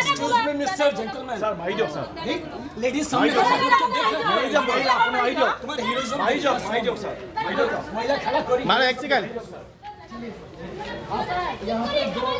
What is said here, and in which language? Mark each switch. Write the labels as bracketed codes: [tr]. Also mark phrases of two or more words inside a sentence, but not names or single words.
[en] Excuse me mister gentleman [as] স্যার ভাই দিয়ক স্যার [hi] लेडीज सामने [as] ভাই দিয়ক আপুনি ভাই দিয়ক [hi] तुम्हारे हीरोइज्म [as] ভাই দিয়ক স্যার ভাই দিয়ক [hi] महिला खड़ा करी [as] মানে এক সেকেন্ড [hi] यहाँ पे दो